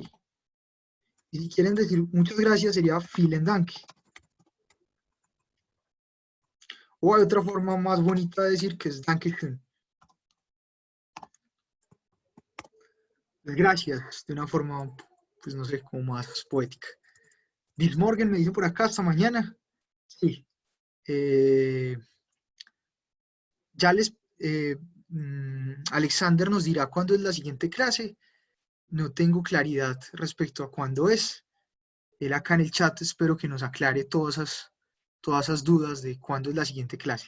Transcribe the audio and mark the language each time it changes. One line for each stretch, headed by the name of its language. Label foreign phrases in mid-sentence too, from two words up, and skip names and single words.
Spanish: Y si quieren decir muchas gracias sería
German: vielen Dank.
Spanish: O hay otra forma más bonita de decir que es Dankeschön. Gracias, de una forma, pues no sé, como más poética.
German: Bis morgen
Spanish: me dice por acá, hasta mañana. Sí. Ya Alexander nos dirá cuándo es la siguiente clase. No tengo claridad respecto a cuándo es. Él acá en el chat espero que nos aclare todas esas dudas de cuándo es la siguiente clase.